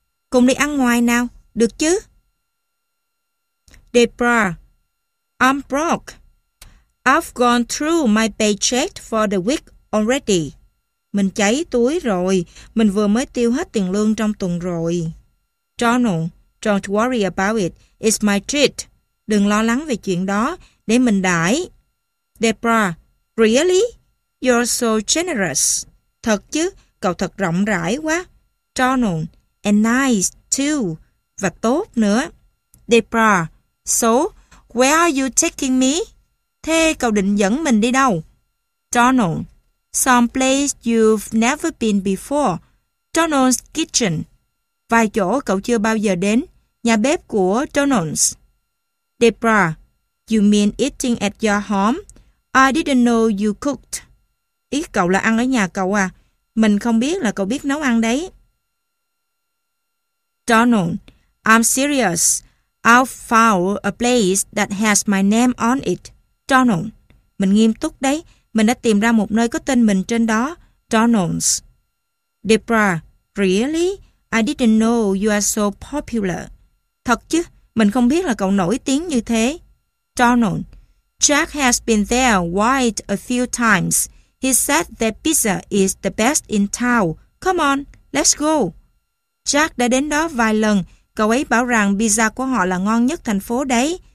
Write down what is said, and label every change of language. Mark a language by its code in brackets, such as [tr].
[vi] Cùng đi ăn ngoài nào, được chứ? [en] Deborah. I'm broke. I've gone through my paycheck for the week already. [vi] Mình cháy túi rồi. Mình vừa mới tiêu hết tiền lương trong tuần rồi. [en] Donald. Don't worry about it. It's my treat. [vi] Đừng lo lắng về chuyện đó. Để mình đãi. [en] Deborah. Really? You're so generous. [vi] Thật chứ. Cậu thật rộng rãi quá. [en] Donald. And nice, too. [vi] Và tốt nữa. [en] Deborah. So, where are you taking me? [vi] Thế cậu định dẫn mình đi đâu? [en] Donald. Some place you've never been before. Donald's kitchen. [vi] Vài chỗ cậu chưa bao giờ đến, nhà bếp của Donald's. [en] Deborah, you mean eating at your home? I didn't know you cooked. [vi] Ý cậu là ăn ở nhà cậu à? Mình không biết là cậu biết nấu ăn đấy. [en] Donald, I'm serious. I'll found a place that has my name on it. [vi] Donald, mình nghiêm túc đấy. Mình đã tìm ra một nơi có tên mình trên đó. [en] Donald's. Deborah, really? I didn't know you are so popular. [vi] Thật chứ, mình không biết là cậu nổi tiếng như thế. [en] Donald. Jack has been there quite a few times. He said their pizza is the best in town. Come on, let's go. [vi] Jack đã đến đó vài lần. Cậu ấy bảo rằng pizza của họ là ngon nhất thành phố đấy.